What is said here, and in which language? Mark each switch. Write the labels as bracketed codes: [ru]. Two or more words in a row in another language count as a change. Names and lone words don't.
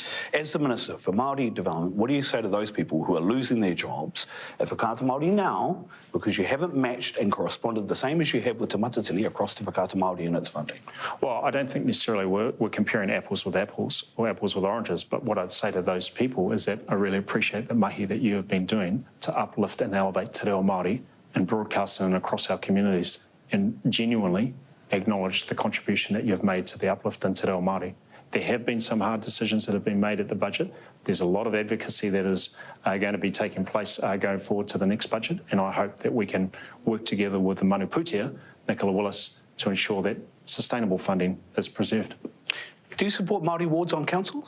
[en] As the Minister for Māori Development, what do you say to those people who are losing their jobs at Whakaata Māori now because you haven't matched and corresponded the same as you have with Te Matatini across to Whakaata Māori and its funding? Well, I don't think necessarily we're comparing apples with apples or apples with oranges, but what I'd say to those people is that I really appreciate the mahi that you have been doing to uplift and elevate [mi] te reo Māori [en] and broadcasting across our communities, and genuinely acknowledge the contribution that you've made to the uplift in [mi] te reo Māori. [en] There have been some hard decisions that have been made at the budget. There's a lot of advocacy that is going to be taking place going forward to the next budget, and I hope that we can work together with the Manuputia, Nicola Willis, to ensure that sustainable funding is preserved. Do you support Māori wards on councils?